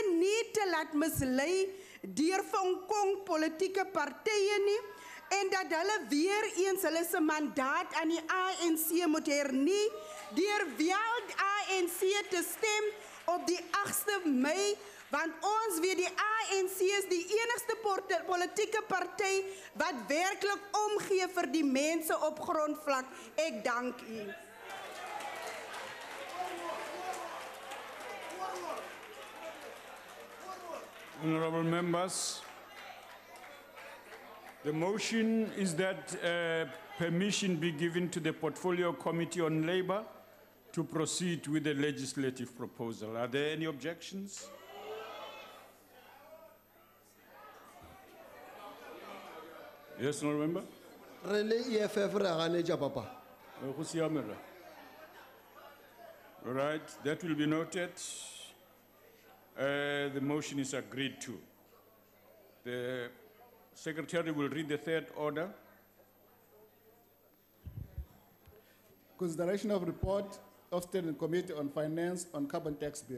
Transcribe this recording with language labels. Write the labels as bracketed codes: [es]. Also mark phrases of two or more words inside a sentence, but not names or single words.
[af] nie te laat mislei deur Kong politieke partye nie en dat hulle weer eens hulle se mandaat aan die ANC moet hernie deur wel ANC te stem op die 8de Mei, want ons weet die ANC is die enigste politieke party wat werklik omgee vir die mense op grondvlak. Ek dank u. [en] Honorable members, the motion is that permission be given to the Portfolio Committee on Labour to proceed with the legislative proposal. Are there any objections? Yes, Honorable Member? [nso] Rele EFF re ganetša papa. [en] All right, that will be noted. The motion is agreed to. The Secretary will read the third order. Consideration of report of Standing Committee on Finance on Carbon Tax Bill.